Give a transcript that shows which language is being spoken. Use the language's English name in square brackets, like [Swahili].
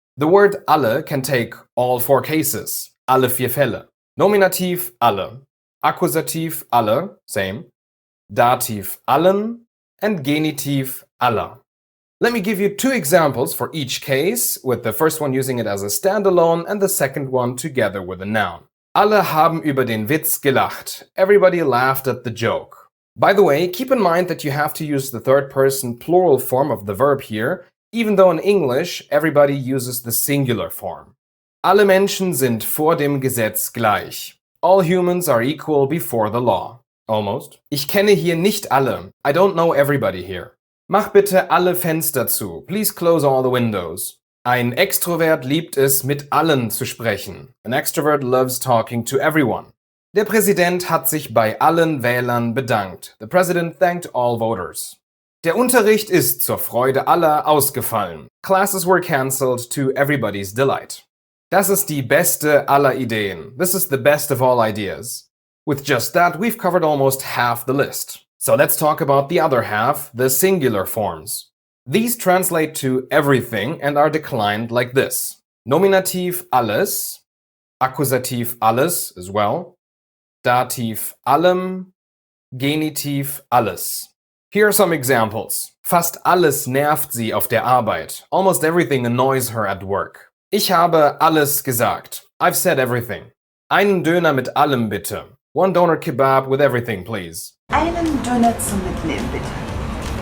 [English] The word alle can take all four cases, [German] alle vier Fälle. Nominativ, alle. Akkusativ, alle, same. Dativ, allen. And Genitiv, aller. [English] Let me give you two examples for each case, with the first one using it as a standalone and the second one together with a noun. [German] Alle haben über den Witz gelacht. [English] Everybody laughed at the joke. By the way, keep in mind that you have to use the third person plural form of the verb here, even though in English everybody uses the singular form. [German] Alle Menschen sind vor dem Gesetz gleich. [English] All humans are equal before the law. Almost. [German] Ich kenne hier nicht alle. [English] I don't know everybody here. [German] Mach bitte alle Fenster zu. [English] Please close all the windows. [German] Ein Extrovert liebt es, mit allen zu sprechen. [English] An extrovert loves talking to everyone. [German] Der Präsident hat sich bei allen Wählern bedankt. [English] The president thanked all voters. [German] Der Unterricht ist zur Freude aller ausgefallen. [English] Classes were cancelled to everybody's delight. [German] Das ist die beste aller Ideen. [English] This is the best of all ideas. With just that, we've covered almost half the list. So let's talk about the other half, the singular forms. These translate to everything and are declined like this. [German] Nominativ alles, Akkusativ alles as well, Dativ allem, Genitiv alles. [English] Here are some examples. [German] Fast alles nervt sie auf der Arbeit. [English] Almost everything annoys her at work. [German] Ich habe alles gesagt. [English] I've said everything. [German] Einen Döner mit allem bitte. [English] One doner kebab with everything, please. [German] Einen Döner zum Mitnehmen, bitte.